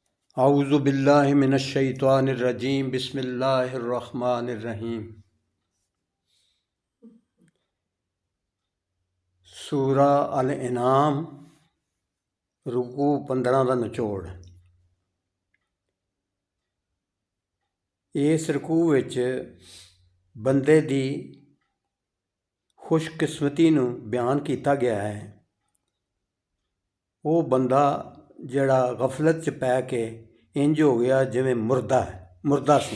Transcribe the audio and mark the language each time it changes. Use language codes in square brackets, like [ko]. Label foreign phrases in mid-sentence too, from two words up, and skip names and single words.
[ar] أعوذ بالله من الشيطان الرجيم بسم الله الرحمن الرحيم. [pa] سورہ الانعام رکوع 15 کا نچوڑ. اس رکوع وچ بندے دی خوش قسمتی نوں بیان کیتا گیا ہے. او بندہ جیہڑا غفلت چ پے کے انج ہو گیا جیویں مردہ سی.